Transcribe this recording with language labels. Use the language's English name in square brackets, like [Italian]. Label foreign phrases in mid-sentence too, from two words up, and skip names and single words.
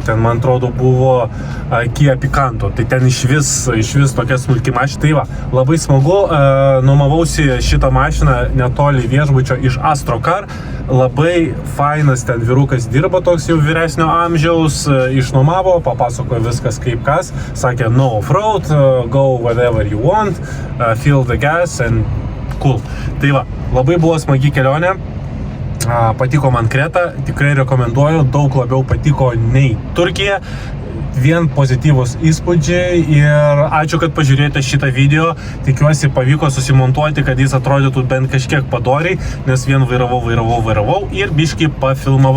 [Lithuanian] Ten, man atrodo, buvo Kia Picanto. Tai ten iš vis tokia smulki mašina. Tai va, labai smagu. Nuomavausi šitą mašiną netoli viešbučio iš Astrocar. Labai fainas ten vyrukas dirba, toks jau vyresnio amžiaus, išnuomavo, papasakojo viskas kaip kas. Sakė, [English] no off-road, go whatever you want, fill the gas and cool. [Lithuanian] Tai va, labai buvo smagi kelionė. Patiko man Kreta, tikrai rekomenduoju, daug labiau patiko nei Turkija. Vien pozityvus įspūdžiai ir ačiū, kad pažiūrėjote šitą video. Tikiuosi pavyko susimontuoti, kad jis atrodytų bent kažkiek padoriai, nes vien vairavau ir biškį pafilmavau.